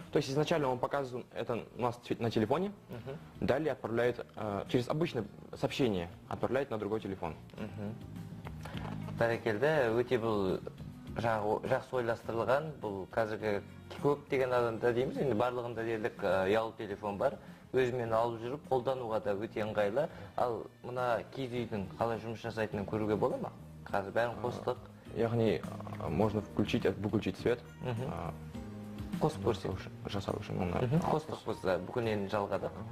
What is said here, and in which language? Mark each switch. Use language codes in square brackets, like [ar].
[ru] то есть изначально он показывает это у нас на телефоне, далее отправляет через обычное сообщение, отправляет на другой телефон. [kk] Бәрекелді, өте бұл жақсы ойластырылған, бұл қазіргі көптеген адамда дейміз, енді барлығында дерлік ұялы телефон бар, өзімен алып жүріп, қолдануға да өте ыңғайлы. Ал мына киіз үйдің қалай жұмыс жасайтынын көруге бола ма? Қазір бәрін қостық. [ru] Яғни можно включить, выключить свет. [kk] Қосып көрсек. Жасау үшін. Қостық біз бүкіл енді жалғадық.